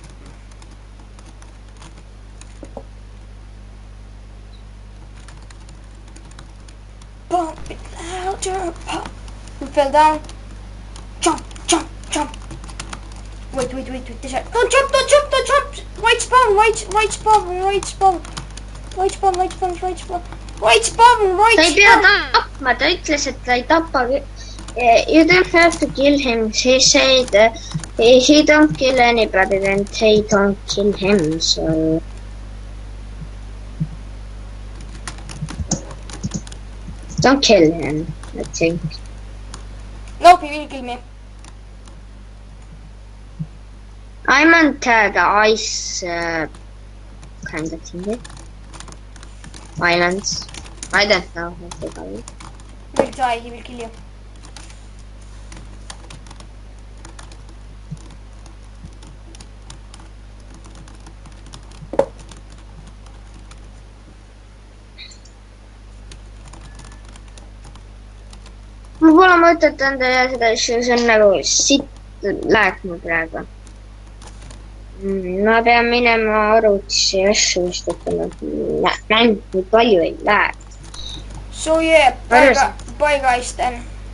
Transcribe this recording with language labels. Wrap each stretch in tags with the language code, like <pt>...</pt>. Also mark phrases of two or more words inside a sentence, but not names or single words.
<en>Pump it louder. Pump. You fell down. Jump. Wait. This side. Don't jump. Right spawn.</en> <et>Sa ei pea tapma, ta ütles, et ta ei tapa.</et> <en>You don't have to kill him. He said he don't kill anybody and he don't kill him, so. Don't kill him, I think. Nope, he will kill me. I'm on the ice kind of thing. Islands. I don't know how they call it. We'll try, he will kill you.</en> <et>Mul pole mõtet anda ja seda asja, see on nagu sitt läheb mul praegu. Ma pean minema arvutisse ja asju, sest et mäng nii palju ei lähe.</et> <en>So yeah, bye guys then.</en>